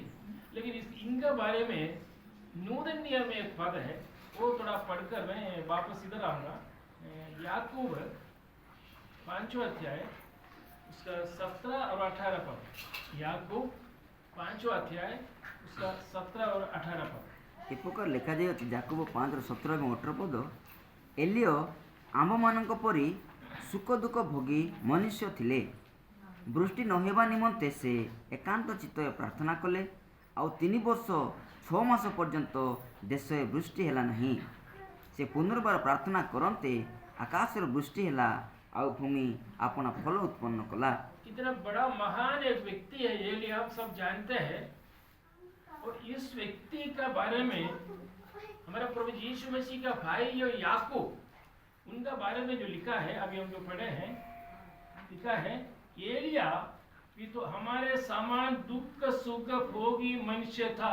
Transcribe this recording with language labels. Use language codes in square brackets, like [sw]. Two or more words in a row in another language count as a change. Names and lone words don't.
[hi] लेकिन इनका बारे में नूतन नियम में एक पद है, वो थोड़ा पढ़कर मैं वापस इधर आऊँगा। याकूब 5वां अध्याय उसका 17 और 18 पद। याकूब 5वां अध्याय उसका 17 और 18 पद। [or] ଏ ପ୍ରକାର ଲେଖାଯାଇଅଛି ଯାକୋବ 5ର 17 ଏବଂ 18 ପଦ। ଏଲିୟ ଆମ୍ଭମାନଙ୍କ ପରି ସୁଖ ଦୁଃଖ ଭୋଗୀ ମନୁଷ୍ୟ ଥିଲେ। ବୃଷ୍ଟି ନ ହେବା ନିମନ୍ତେ ସେ ଏକାନ୍ତ ଚିତ୍ତରେ ପ୍ରାର୍ଥନା କଲେ, ଆଉ 3 ବର୍ଷ 6 ମାସ ପର୍ଯ୍ୟନ୍ତ ଦେଶରେ ବୃଷ୍ଟି ହେଲା ନାହିଁ। ସେ ପୁନର୍ବାର ପ୍ରାର୍ଥନା କରନ୍ତେ ଆକାଶରେ ବୃଷ୍ଟି ହେଲା, ଆଉ ଭୂମି ଆପଣା ଫଳ ଉତ୍ପନ୍ନ କଲା। [hi] कितना बड़ा महान एक व्यक्ति है एलिया, आप सब जानते हैं। और इस व्यक्ति का बारे में हमारा प्रभु यीशु मसीह का भाई जो याकूब, उनका बारे में जो लिखा है, अभी हम जो पढ़े हैं, लिखा है एलिया भी तो हमारे समान दुख सुख भोगी मनुष्य था।